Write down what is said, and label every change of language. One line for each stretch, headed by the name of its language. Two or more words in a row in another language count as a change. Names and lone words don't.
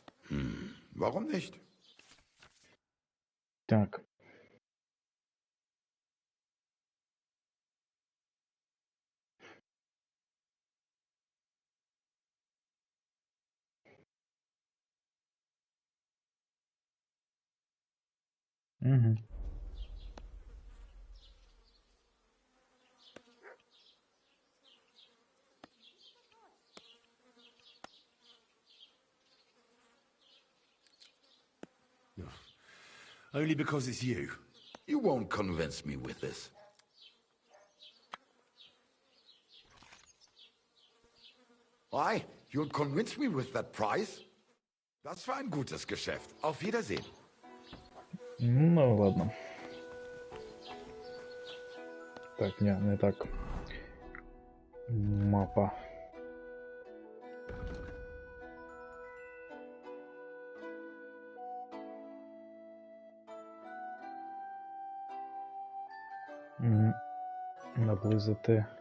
German: Warum nicht?
Ukrainian: Так. Угу.
English: Only because it's you. You won't convince me with this. Why? You'll convince me with that price?
German: Das war ein gutes Geschäft. Auf Wiedersehen.
Russian: Ну, ладно. Так, не так.
Ukrainian: Мапа. Наблизити.